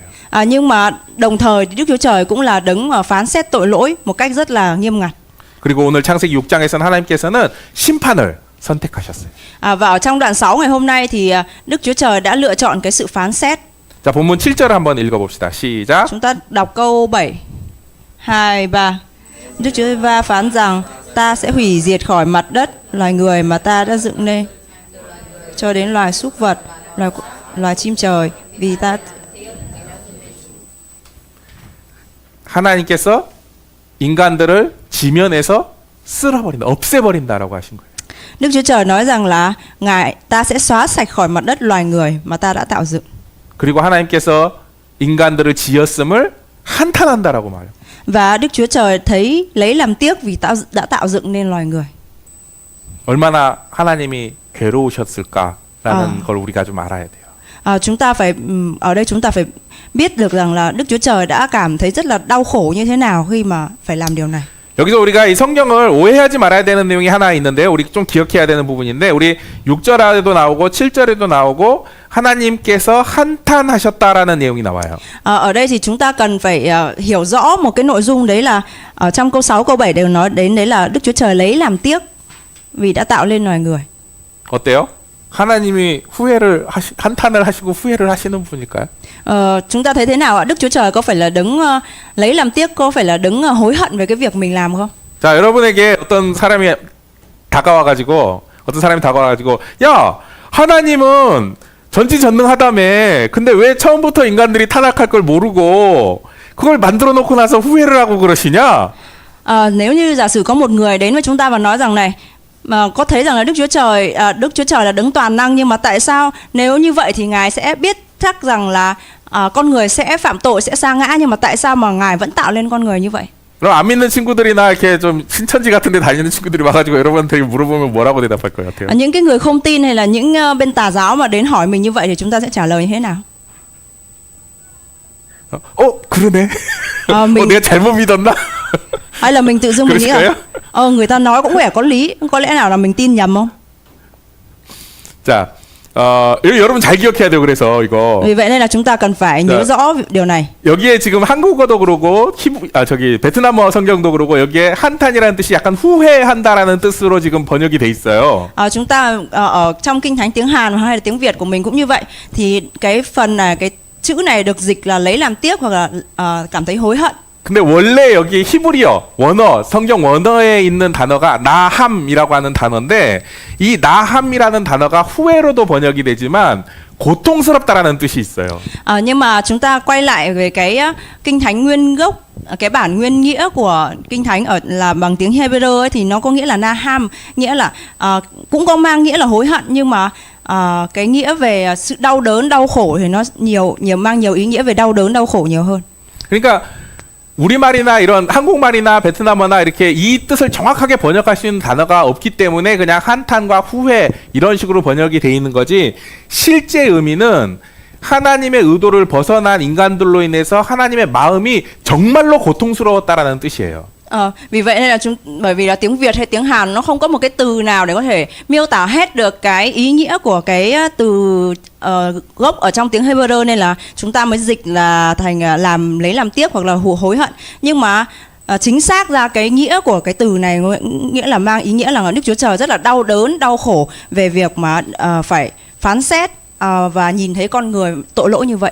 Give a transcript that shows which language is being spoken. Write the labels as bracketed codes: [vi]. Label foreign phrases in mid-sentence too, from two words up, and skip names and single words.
[vi] Nhưng mà đồng thời thì Đức Chúa Trời cũng là đấng mà phán xét tội lỗi một cách rất là nghiêm ngặt. [ko] 그리고 오늘 창세기 6장에서는 하나님께서는 심판을 선택하셨어요. [vi] Và ở trong đoạn 6 ngày hôm nay thì Đức Chúa Trời đã lựa chọn cái sự phán xét. [ko] 자, 본문 7절을 한번 읽어봅시다. 시작. [vi] Chúng ta đọc câu 7, 2, 3. Đức Chúa Va phán rằng ta sẽ hủy diệt khỏi mặt đất loài người mà ta đã dựng nên, cho đến loài súc vật, loài chim trời, vì ta. [ko] 하나님께서 인간들을 지면에서 쓸어버린다, 없애버린다라고 하신 거예요. [vi] Đức Chúa Trời nói rằng là Ngài ta sẽ xóa sạch khỏi mặt đất loài người mà ta đã tạo dựng. [ko] 그리고 하나님께서 인간들을 지었음을 한탄한다라고 말해요. [vi] Và Đức Chúa Trời thấy lấy làm tiếc vì đã tạo dựng nên loài người. [ko] 얼마나 하나님이 괴로우셨을까라는 걸 우리가 좀 알아야 돼요. [vi] Chúng ta phải ở đây chúng ta phải biết được rằng là Đức Chúa Trời đã cảm thấy rất là đau khổ như thế nào khi mà phải làm điều này. [ko] 여기서 우리가 이 성경을 오해하지 말아야 되는 내용이 하나 있는데요. 우리 좀 기억해야 되는 부분인데 우리 6절에도 나오고 7절에도 나오고 하나님께서 한탄하셨다라는 내용이 나와요. [vi] Ở đây thì chúng ta cần phải hiểu rõ một cái nội dung, đấy là ở trong câu 6, câu 7 đều nói đến đấy là Đức Chúa Trời lấy làm tiếc vì đã tạo lên loài người. [ko] 어때요? 하나님이 한탄을 하시고 후회를 하시는 분일까요? [vi] Chúng ta thấy thế nào ạ? Đức Chúa Trời có phải là đấng lấy làm tiếc, có phải là đấng hối hận về cái việc mình làm không? [ko] 자, 여러분에게 어떤 사람이 다가와가지고 야, 하나님은 전지전능하다며. 근데 왜 처음부터 인간들이 타락할 걸 모르고 그걸 만들어 놓고 나서 후회를 하고 그러시냐? [vi] Nếu như giả sử có một người đến với chúng ta và nói rằng này, mà có thấy rằng là Đức Chúa Trời là đấng toàn năng, nhưng mà tại sao nếu như vậy thì Ngài sẽ biết chắc rằng là con người sẽ phạm tội, sẽ sa ngã, nhưng mà tại sao mà Ngài vẫn tạo lên con người như vậy? [ko] 그럼 안 믿는 친구들이나 이렇게 좀 신천지 같은 데 다니는 친구들이 와가지고 여러분한테 물어보면 뭐라고 대답할 것 같아요? [vi] Những cái người không tin hay là những bên tà giáo mà đến hỏi mình như vậy thì chúng ta sẽ trả lời như thế nào? [ko] 그러네. [vi] mình [ko] 내가 잘못 믿었나? [vi] hay là mình tự dưng mình nghĩ là người ta nói cũng vẻ có lý, có lẽ nào là mình tin nhầm không? [ko] 자, 여러분 잘 기억해야 돼요. 그래서 이거. Vì vậy nên là chúng ta cần phải nhớ rõ điều này. 여기에 지금 한국어도 그러고 베트남어 성경도 그러고 여기에 한탄이라는 뜻이 약간 후회한다라는 뜻으로 지금 번역이 돼 있어요. [vi] Chúng ta ở trong kinh thánh tiếng Hàn hay là tiếng Việt của mình cũng như vậy, thì cái phần này, cái chữ này được dịch là lấy làm tiếc hoặc là cảm thấy hối hận. [ko] 근데 원래 여기 히브리어 원어, 성경 원어에 있는 단어가 나함이라고 하는 단어인데 이 나함이라는 단어가 후회로도 번역이 되지만 고통스럽다라는 뜻이 있어요. [vi] Nhưng mà chúng ta quay lại về cái kinh thánh nguyên gốc, cái bản nguyên nghĩa của kinh thánh là bằng tiếng Hebrew ấy, thì nó có nghĩa là naham, nghĩa là cũng có mang nghĩa là hối hận, nhưng mà cái nghĩa về sự đau đớn, đau khổ thì nó mang nhiều ý nghĩa về đau đớn, đau khổ nhiều hơn. [ko] 그러니까 우리말이나 이런 한국말이나 베트남어나 이렇게 이 뜻을 정확하게 번역할 수 있는 단어가 없기 때문에 그냥 한탄과 후회 이런 식으로 번역이 돼 있는 거지, 실제 의미는 하나님의 의도를 벗어난 인간들로 인해서 하나님의 마음이 정말로 고통스러웠다라는 뜻이에요. [vi] Vì vậy nên là bởi vì là tiếng Việt hay tiếng Hàn nó không có một cái từ nào để có thể miêu tả hết được cái ý nghĩa của cái từ gốc ở trong tiếng Hebrew, nên là chúng ta mới dịch là thành lấy làm tiếc hoặc là hối hận. Nhưng mà chính xác ra cái nghĩa của cái từ này nghĩa là mang ý nghĩa là Đức Chúa Trời rất là đau đớn, đau khổ về việc mà phải phán xét và nhìn thấy con người tội lỗi như vậy.